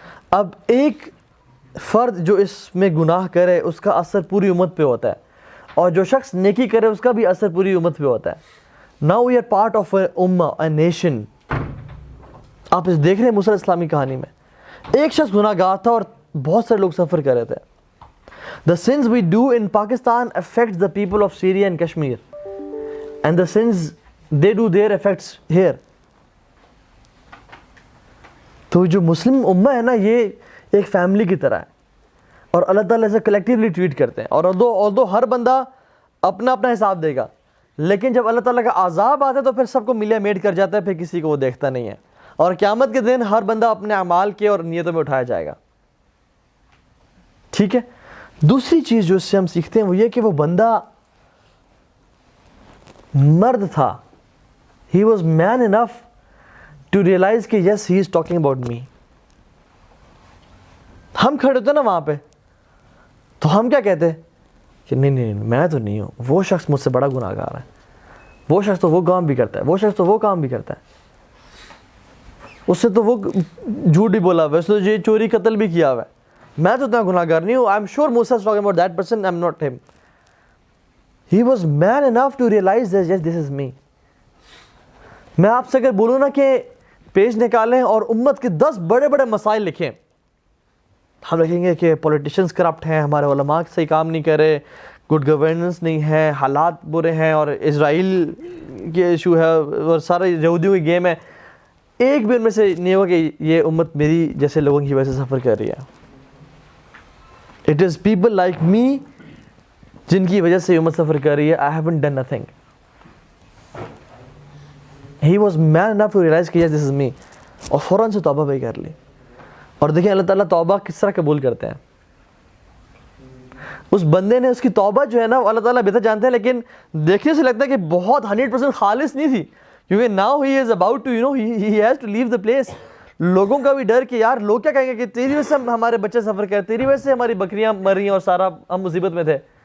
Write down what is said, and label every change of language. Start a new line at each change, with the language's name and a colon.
Urdu: اب ایک فرد جو اس میں گناہ کرے اس کا اثر پوری امت پہ ہوتا ہے, اور جو شخص نیکی کرے اس کا بھی اثر پوری امت پہ ہوتا ہے.
English: Now we are part of a امہ, a nation.
Urdu: آپ اس دیکھ رہے ہیں موسیٰ علیہ السلام کی کہانی میں ایک شخص گناہ گار تھا اور بہت سارے لوگ سفر کر رہے تھے.
English: The sins we do in Pakistan affects the people of Syria and Kashmir, and the sins they do there affects here.
Urdu: تو جو مسلم امہ ہے نا, یہ ایک فیملی کی طرح ہے, اور اللہ تعالیٰ اسے کلیکٹیولی ٹریٹ کرتے ہیں. اور
English: although
Urdu: ہر بندہ اپنا اپنا حساب دے گا, لیکن جب اللہ تعالیٰ کا عذاب آتا ہے تو پھر سب کو ملیا میٹ کر جاتا ہے, پھر کسی کو وہ دیکھتا نہیں ہے. اور قیامت کے دن ہر بندہ اپنے اعمال کے اور نیتوں میں اٹھایا جائے گا. ٹھیک ہے. دوسری چیز جو اس سے ہم سیکھتے ہیں وہ یہ کہ وہ بندہ مرد تھا.
English: He was man enough to realize کہ yes he is talking about me.
Urdu: ہم کھڑے ہوتے نا وہاں پہ تو ہم کیا کہتے کہ نہیں میں تو نہیں ہوں, وہ شخص مجھ سے بڑا گناہ گار ہے, وہ شخص تو وہ کام بھی کرتا ہے, وہ شخص تو وہ کام بھی کرتا ہے, اس سے تو وہ جھوٹ بھی بولا ہوا ہے, اس نے یہ چوری قتل بھی کیا ہوا ہے, میں تو اتنا گناہ گار نہیں ہوں.
English: I am sure Musa is talking about that person, I'm not him. He was man enough to realize that yes, this is me.
Urdu: میں آپ سے اگر بولوں نا کہ پیج نکالیں اور امت کے 10 بڑے بڑے مسائل لکھیں, ہم لکھیں گے کہ پولیٹیشنز کرپٹ ہیں, ہمارے علماء صحیح کام نہیں کر رہے, گڈ گورننس نہیں ہے, حالات برے ہیں, اور اسرائیل کے ایشو ہے, اور سارے یہودیوں کی گیم ہے. ایک بھی ان میں سے نہیں ہوگا کہ یہ امت میری جیسے لوگوں کی وجہ سے سفر کر رہی ہے.
English: It is people like me
Urdu: جن کی وجہ سے امت سفر کر رہی ہے.
English: I haven't done nothing. He was man enough to realize کہ yes this is me,
Urdu: اور فوراً سے توبہ بھی کر لی. اور دیکھیں اللہ تعالیٰ توبہ کس طرح قبول کرتے ہیں. اس بندے نے اس کی توبہ جو ہے نا اللہ تعالیٰ بہتر جانتے ہیں, لیکن دیکھنے سے لگتا ہے کہ بہت 100% خالص نہیں تھی, کیونکہ
English: now he is about to he has to leave the place.
Urdu: لوگوں کا بھی ڈر کہ یار لوگ کیا کہیں گے کہ تیری وجہ سے ہمارے بچے سفر کرے, تیری وجہ سے ہماری بکریاں مر رہی ہیں اور سارا ہم مصیبت میں تھے.